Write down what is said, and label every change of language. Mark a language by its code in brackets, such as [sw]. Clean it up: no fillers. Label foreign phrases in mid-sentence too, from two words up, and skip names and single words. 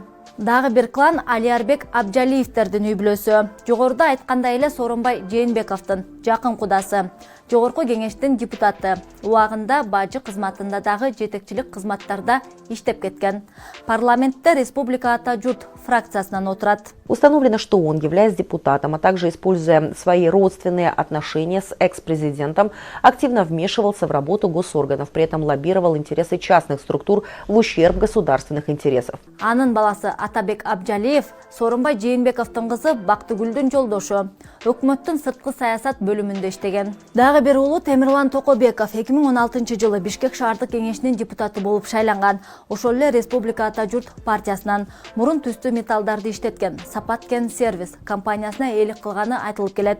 [ky] Дагы бир клан Алиарбек Абжалиевтердин үй бүлөсү. Жогоруда айткандай эле Сооронбай Жээнбековдун жакын кудасы, жогорку кеңештин депутаты, убагында бажы кызматында дагы жетекчилик кызматтарда иштеп кеткен. Парламентте Республика Ата Журт фракциясынан отурат. [ru] Установлено, что он, являясь депутатом, а также используя свои родственные отношения с экс-президентом, активно вмешивался в работу госорганов, при этом лоббировал интересы частных структур в ущерб государственных интересов. [ky] Анын баласы Атабек Абжалиев Сооронбай Жээнбековдун кызы Бактыгүлдүн жолдошу, өкмөттүн сырткы саясат бөлүмүндө иштеген. Дагы бир уулу Темирлан Токобеков 2016 жылы Бишкек шаардык кеңешинин депутаты болуп шайланган. Ошол эле Республика Ата Журт партиясынан мурун түстүү металлдарды иштеткен Сапаткен сервис компаниясына ээлик кылганы айтылып келет.